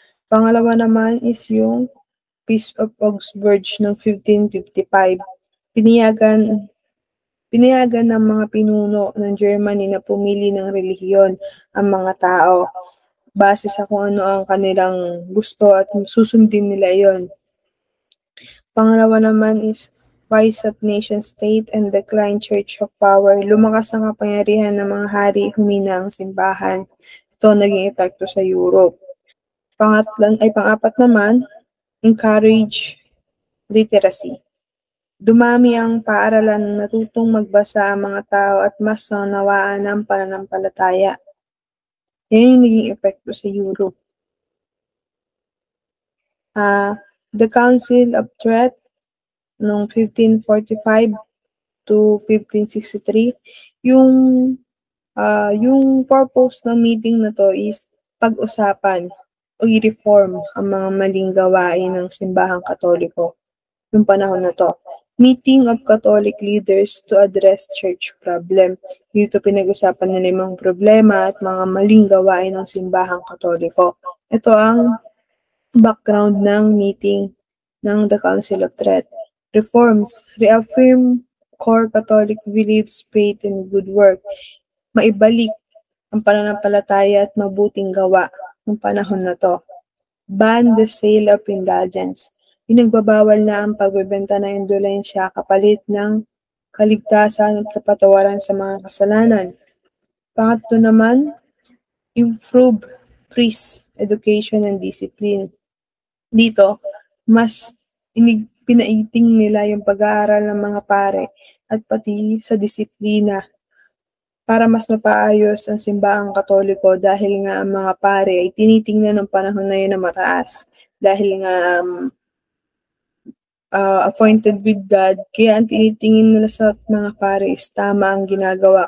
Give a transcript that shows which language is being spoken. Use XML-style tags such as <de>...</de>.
<tl>Pangalawa naman is yung Peace of Augsburg ng 1555. Pinayagan ng mga pinuno ng Germany na pumili ng relihiyon ang mga tao base sa kung ano ang kanilang gusto at susundin nila yon. Pangalawa naman</tl> <en>is rise of nation state and decline church of power.</en> <tl>Lumakas ang kapangyarihan ng mga hari, humina ang simbahan. Ito naging epekto sa Europe. Pang-apat naman,</tl> <en>encourage literacy.</en> <tl>Dumami ang paaralan, natutong magbasa ang mga tao at mas naunawaan ang pananampalataya. Yan yung naging epekto sa Europe. The Council of Trent noong 1545 to 1563, yung purpose ng meeting na to is pag-usapan o i-reform ang mga maling gawain ng simbahang Katoliko yung panahon na to.</tl> <en>Meeting of Catholic leaders to address church problem.</en> <tl>Dito pinag-usapan nila yung mga problema at mga maling gawain ng simbahang Katoliko. Ito ang background ng meeting ng the Council of Trent.</tl> <en>Reforms, reaffirm core Catholic beliefs, faith, and good work.</en> <tl>Maibalik ang pananampalataya at mabuting gawa ng panahon na to.</tl> <en>Ban the sale of indulgence.</en> <tl>Pinagbabawal na ang pagbebenta ng indulensya kapalit ng kaligtasan at kapatawaran sa mga kasalanan. Pangatlo naman,</tl> <en>improve priest education and discipline.</en> <tl>Dito, mas pinaiting nila yung pag-aaral ng mga pare at pati sa disiplina para mas mapaayos ang simbahang Katoliko dahil nga ang mga pare ay tinitingnan ng panahon na yun na mataas dahil nga</tl> <en>appointed with God,</en> <tl>kaya ang tinitingin nila sa mga pare is tama ang ginagawa.</tl>